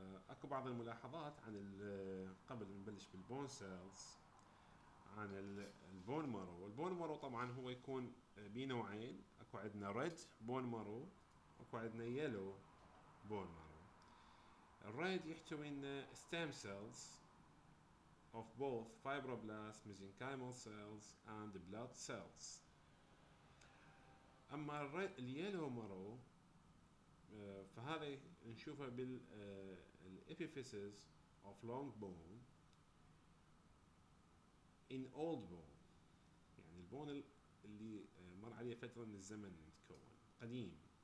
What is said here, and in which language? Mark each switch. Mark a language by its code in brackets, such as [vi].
[ar] اكو بعض الملاحظات عن قبل ما نبلش بالبون سيلز عن البون مارو. البون مارو طبعا هو يكون بنوعين، اكو عندنا ريد بون مارو واكو عندنا يلو بون مارو. الريد يحتوي لنا [en] stem cells of both fibroblasts, mesenchymal cells and blood cells. [ar] اما اليلو مارو فهذا نشوفه بالابيفيسز [en] of long bone in old bone، [ar] يعني البون اللي مر عليه فترة من الزمن تكون قديم.